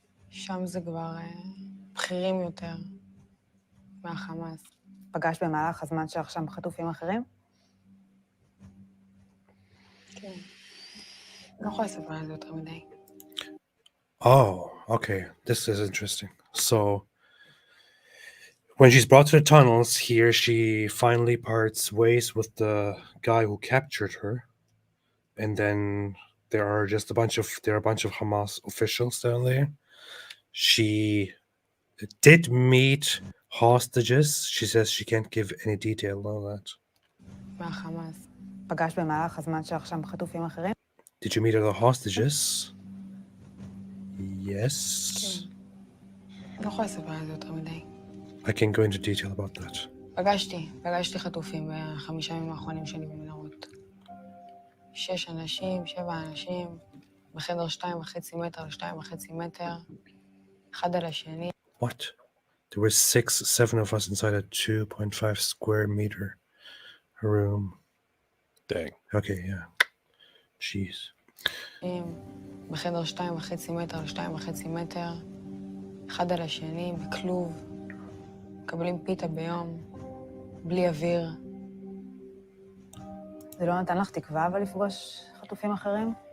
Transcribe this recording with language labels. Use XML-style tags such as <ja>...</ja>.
<he>שם זה כבר בכירים יותר מהחמאס. פגשת במהלך הזמן שלך שם חטופים אחרים? כן. לא יכולה לספר על זה יותר מדי.</he> <en>Oh, okay. This is interesting. So when she's brought to the tunnels here, she finally parts ways with the guy who captured her. And then there are a bunch of Hamas officials down there. She did meet hostages. She says she can't give any detail on that.</en> <he>מהחמאס. פגשת במהלך הזמן שלך שם חטופים אחרים?</he> <en>Did you meet other hostages? Yes.</en> <he>כן. לא יכולה לספר על זה יותר מדי.</he> <en>I can go into detail about that.</en> <he>פגשתי חטופים ב5 ימים האחרונים שלי במנהרות. 6 אנשים, 7 אנשים, בחדר 2.5 מטר ל2.5 מטר, אחד על השני.</he> <en>What? There were 7 of us inside a 2.5 square meter room. Dang. Okay, yeah. Jeez.</en> <he>בחדר 2.5 מטר ל2.5 מטר, אחד על השני, בכלוב, מקבלים פיתה ביום, בלי אוויר. זה לא נתן לך תקווה אבל לפגוש חטופים אחרים?</he>